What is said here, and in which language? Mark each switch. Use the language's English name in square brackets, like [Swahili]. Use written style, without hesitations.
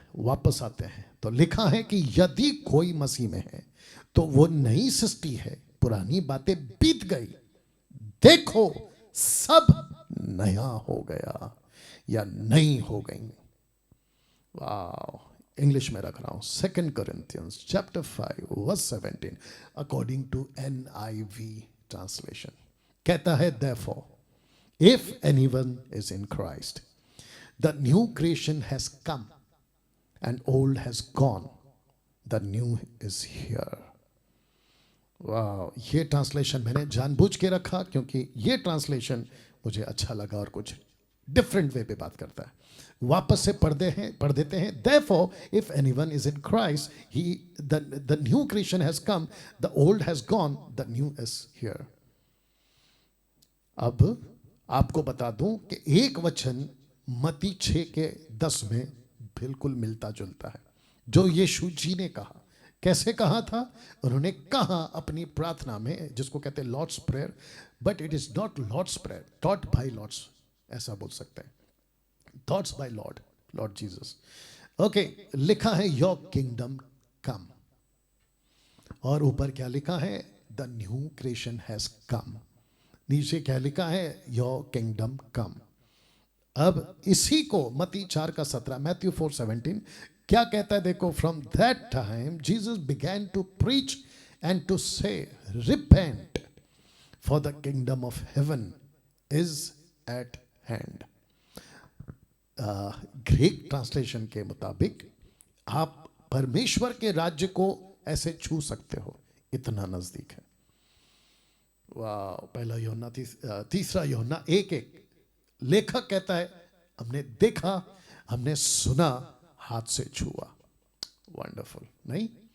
[Hindi] वापस आते हैं तो लिखा है कि यदि कोई मसीह में है तो वो नई सृष्टि है, पुरानी बातें बीत गई, देखो सब नया हो गया या नई हो गई। वाह, इंग्लिश में रख रहा हूं। [English] 2 Corinthians chapter 5 verse 17 according to NIV translation [Hindi] कहता है, [English] therefore if anyone is in Christ, the new creation has come and old has gone, the new is here। [Hindi] वाह, ये ट्रांसलेशन मैंने जानबूझ के रखा क्योंकि ये ट्रांसलेशन मुझे अच्छा लगा और कुछ डिफरेंट वे पे बात करता है। वापस से पढ़ देते हैं। [English] Therefore, if anyone is in Christ, the new creation has come, the old has gone, the new is here। [Hindi] अब आपको बता दूं कि एक वचन मत्ती 6:10 में बिल्कुल मिलता जुलता है, जो यीशु जी ने कहा। कैसे कहा था? उन्होंने कहा अपनी प्रार्थना में, जिसको कहते हैं [English] Lord's prayer, but it is not Lord's prayer, taught by Lords, [Hindi] ऐसा बोल सकते हैं, [English] Thoughts by Lord Jesus. [Hindi] Okay, लिखा है [English] your kingdom come, [Hindi] और ऊपर क्या लिखा है? [English] The new creation has come. [Hindi] नीचे क्या लिखा है? [English] Your kingdom come. [Hindi] अब इसी को मत्ती 4:17, मैथ्यू 4:17 क्या कहता है? [English] देखो, from that time Jesus began to preach and to say repent for the kingdom of heaven is at hand. [Hindi] Greek translation के मुताबिक आप परमेश्वर के राज्य को ऐसे छू सकते हो, इतना नजदीक है। वाह। पहला यूहन्ना तीसरा यूहन्ना 1:1 लेखक कहता है हमने देखा, हमने सुना, हाथ से छुआ। वंडरफुल, नहीं?